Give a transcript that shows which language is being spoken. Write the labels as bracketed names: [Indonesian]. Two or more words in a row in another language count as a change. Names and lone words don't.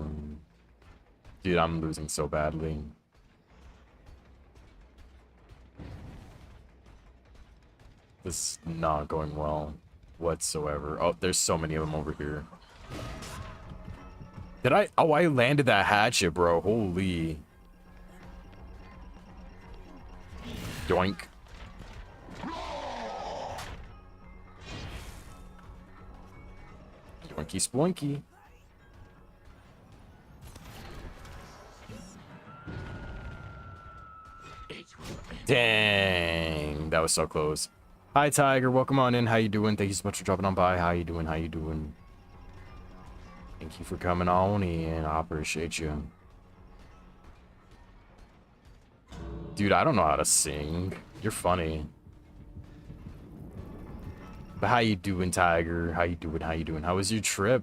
[English] Dude, I'm losing so badly. This is not going well whatsoever. Oh, there's so many of them over here. Did I? Oh, I landed that hatchet, bro. Holy. Doink. Doinky sploinky. Dang, that was so close. Hi, Tiger. Welcome on in. How you doing? Thank you so much for dropping on by. How you doing? How you doing? Thank you for coming on in. I appreciate you. Dude, I don't know how to sing. You're funny. But how you doing, Tiger? How you doing? How you doing? How was your trip?